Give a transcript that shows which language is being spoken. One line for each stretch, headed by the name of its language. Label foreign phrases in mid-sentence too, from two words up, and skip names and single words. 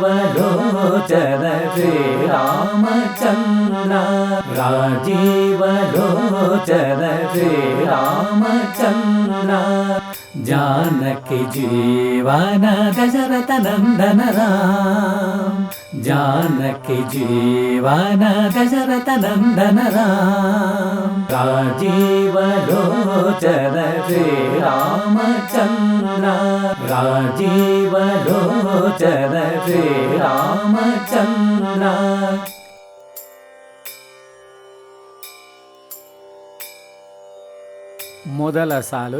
Sanskrit: ಲೋಚನ ಶ್ರೀ ರಾಮಚಂದ್ರ ರಾಜೀವ ಲೋಚನ ಶ್ರೀ ರಾಮಚಂದ್ರ ಜಾನಕಿ ಜೀವನ ದಶರಥ ನಂದನ ರಾಮ ಜಾನಕಿ ಜೀವನ ದಶರಥ ನಂದನ ರಾಮ ರಾಜೀವ ಲೋಚನ ಶ್ರೀ ರಾಮಚಂದ್ರ ರಾಜೀವ ಲೋಚನ ಶ್ರೀ ರಾಮಚಂದ್ರ.
Kannada: ಮೊದಲ ಸಾಲು